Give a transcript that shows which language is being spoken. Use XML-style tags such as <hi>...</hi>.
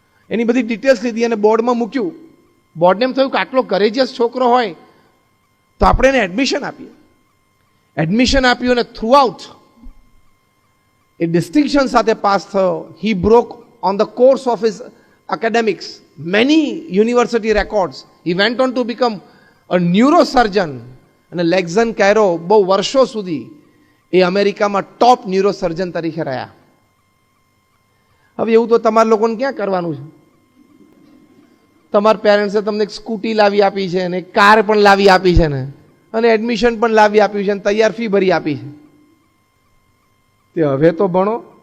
<gu>એની બધી ડિટેલ્સ લીધી અને બોર્ડમાં મૂક્યું. બોર્ડને એમ થયું કે આટલો કરેજિયસ છોકરો હોય તો આપણે એને એડમિશન આપીએ. એડમિશન આપ્યું અને થ્રુ આઉટ એ ડિસ્ટિંક્શન સાથે પાસ થયો.</gu> <en>He broke on the course of his academics many university records. He went on to become a neurosurgeon.</en> <gu>અને લેક્ઝન કાયરો બહુ વર્ષો સુધી એ અમેરિકામાં ટોપ ન્યુરોસર્જન તરીકે રહ્યા. હવે એવું તો તમારા લોકોને ક્યાં કરવાનું છે? તમારા પેરેન્ટ્સે તમને એક સ્કૂટી લાવી આપી છે ને કાર પણ લાવી આપી છે ને અને એડમિશન પણ લાવી આપ્યું છે ને તૈયાર ફી ભરી આપી છે. તે હવે તો ભણો.</gu>